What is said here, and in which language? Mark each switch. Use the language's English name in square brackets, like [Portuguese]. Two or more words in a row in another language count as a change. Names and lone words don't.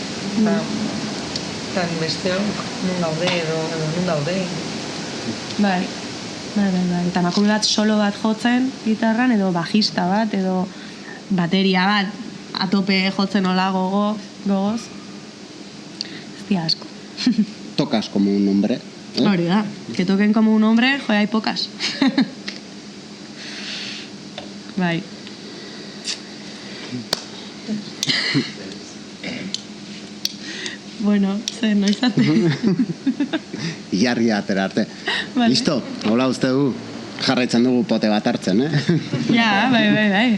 [Basque] Eta besteok nun gaude edo nun daude. Bai. Eta emakume bat solo bat jotzen gitarran, edo bajista bat, edo bateria bat, atope jotzen hola gogoz. Ez dia asko. [Spanish] Tocas como un hombre. [Basque] Hori da, [Spanish] que toquen como un hombre, hay pocas. [Basque] Bai. Bueno, zer, noiz arte. Ilargia atera arte. Vale. Listo, hola uste du, jarraitzen dugu pote bat hartzen, Ja, bai.